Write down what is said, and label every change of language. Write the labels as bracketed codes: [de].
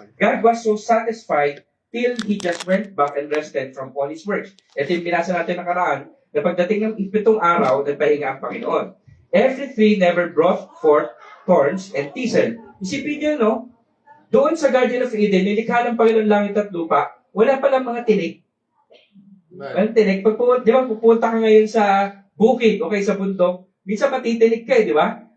[en] God was so satisfied till He just went back and rested from all His works. [tl] Ito yung binasa natin nakaraan, na pagdating ng 7 araw, nagpahinga ang Panginoon. [en] Every tree never brought forth thorns and thistle. [tl] Isipin nyo, no? Doon sa Garden of Eden, nilikha ng Panginoon langit at lupa, wala palang mga tinik. Walang tinik. Di ba, pupunta ka ngayon sa bukid, okay, sa bundok, minsan matitinik ka, di ba?